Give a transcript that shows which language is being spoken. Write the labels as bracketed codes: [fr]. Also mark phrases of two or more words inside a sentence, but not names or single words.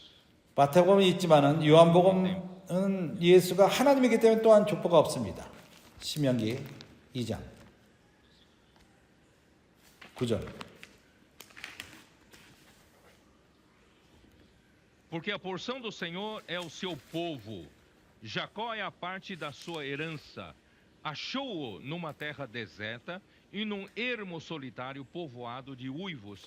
[ko] 마태복음은 있지만은 요한복음은 예수가 하나님이기 때문에 또한 족보가 없습니다. 신명기 2장 9절. [pt] Porque a porção do Senhor é o seu povo. Jacó é a parte da sua herança. Achou-o numa terra deserta e num ermo solitário povoado de uivos.